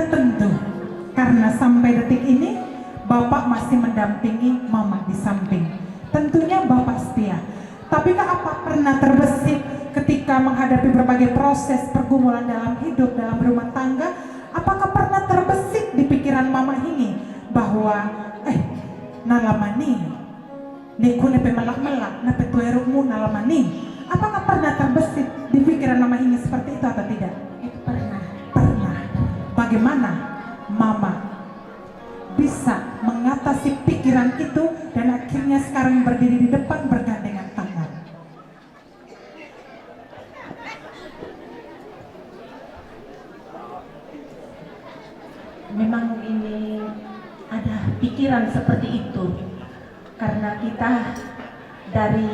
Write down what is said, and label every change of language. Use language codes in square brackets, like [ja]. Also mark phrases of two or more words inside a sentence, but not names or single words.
[id] Tentu, karena sampai detik ini Bapak masih mendampingi Mama di samping. Tentunya Bapak setia. Tapi apa pernah terbesit ketika menghadapi berbagai proses pergumulan dalam hidup, dalam rumah tangga? Apakah pernah terbesit di pikiran Mama Hingin bahwa nalamani neku nepe melak-melak nepe tuerukmu nalamani? Apakah pernah terbesit di pikiran Mama Hingin seperti itu atau tidak? itu pernah. Bagaimana Mama bisa mengatasi pikiran itu dan akhirnya sekarang berdiri di depan bergandengan tangan? Memang ini ada pikiran seperti itu karena kita dari